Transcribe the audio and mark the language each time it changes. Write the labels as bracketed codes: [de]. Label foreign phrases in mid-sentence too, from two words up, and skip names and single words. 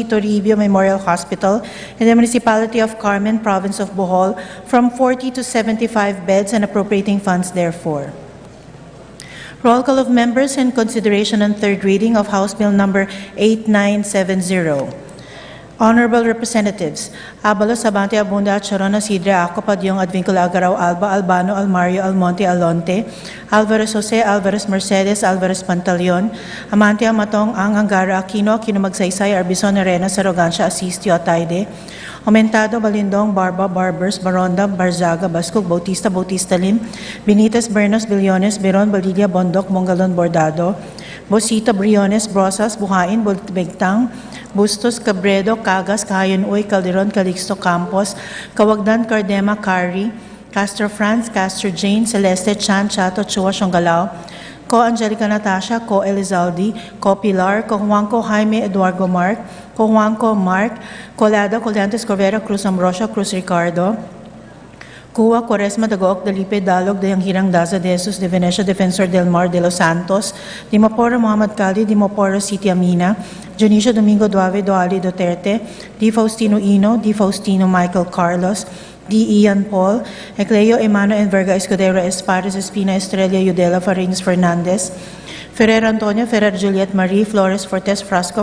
[en] Toribio Memorial Hospital in the Municipality of Carmen, Province of Bohol, from 40 to 75 beds and appropriating funds therefore. Roll call of members in consideration on third reading of House Bill number 8970. Honorable Representatives, Abalos, Abante, Abunda, Charona, Sidra, Ako, Padyong, Advincula, Agaraw, Alba, Albano, Almario, Almonte, Alonte, Alvarez Jose, Alvarez Mercedes, Alvarez Pantaleon, Amante, Amatong, Angara, Aquino, Magsaysay, Arbizon, Arena, Sarogancia, Asistio, Ataide, Aumentado, Balindong, Barba, Barbers, Baronda, Barzaga, Bascog, Bautista Lim, Benitez, Bernos, Billones, Biron, Balilla, Bondok, Mongalon, Bordado, Bosita, Briones, Brosas, Buhain, Bultbegtang, Bustos, Cabredo, Cagas, Kahayan Uy, Calderon, Calixto, Campos, Kawagdan, Cardema, Cari, Castro Franz, Castro Jane, Celeste, Chan, Chato, Chua, Shongalao, Ko Angelica Natasha, Ko Elizalde, Ko Pilar, Ko Juanco Jaime Eduardo Mark, Ko Juanco Mark, Colada, Coliantes, Corvera, Cruz Ambrosio, Cruz Ricardo, Cuba, Quaresma, Dagoc, Dalipe, Dalog, Dayanghirang, Daza, De Jesus, De Venecia, Defensor del Mar, De Los Santos, Dimaporo, Muhammad Cali, Dimaporo, City Amina, Dionisio Domingo Duave, Doali Duterte, Di Faustino Ino, Di Faustino Michael Carlos, D. Ian Paul, Ecleo Emano and Verga Escudero Espares Espina Estrella Udela Farines Fernandez, Ferrer Antonio, Ferrer Juliet Marie, Flores Fortes Frasco,